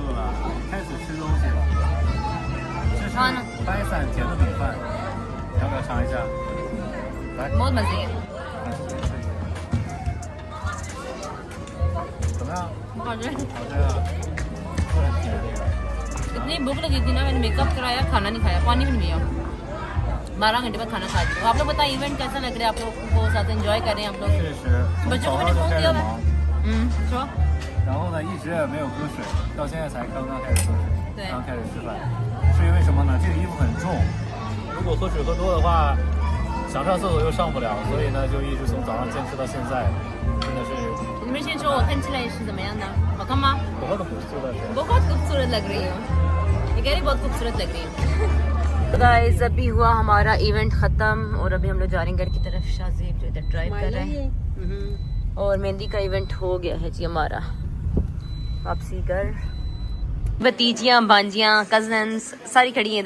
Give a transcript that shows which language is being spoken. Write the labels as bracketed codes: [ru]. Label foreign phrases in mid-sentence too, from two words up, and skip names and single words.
[zh] 开始吃东西了。这是白伞甜的米饭，你要不要尝一下？来， [hi] बहुत मजे है। [zh] 怎么样？好吃好吃啊，会很甜。 [hi] इतनी भूख लगी थी ना, मैंने मेकअप कराया, खाना नहीं खाया, पानी भी नहीं पिया। 12 घंटे बाद खाना खा रही हूँ। आप लोग बताइए इवेंट कैसा लग रहा है आप लोगों को, साथ एंजॉय कर रहे हैं आप लोग? [zh] 确实，从 [hi] बच्चों [zh] 早 [hi] को [zh] 上 [hi] मैंने [zh] 就 [hi] फोन [zh] 开 [hi] किया [zh] 始 [hi] हुआ [zh] 忙 [hi] है। 说 [zh] 然后呢一直也没有喝水，到现在才刚刚开始喝水，对刚开始吃饭，是因为什么呢？这个衣服很重，如果喝水喝多的话，想上厕所又上不了，所以呢就一直从早上坚持到现在，真的是你们先说我看起来是怎么样的？好看吗？ [hi] बहुत खूबसूरत है। बहुत खूबसूरत लग रही हो। ये कह रही बहुत खूबसूरत लग रही हो। तो गाइस अभी हुआ हमारा इवेंट खत्म और अभी हम लोग जा रहे हैं घर की तरफ। शाहजेब जो इधर ड्राइव कर रहे हैं और मेहंदी का इवेंट हो गया है जी हमारा। वापसी घर, भतीजियाँ भांजियाँ कजन्स सारी खड़ी हैं इधर।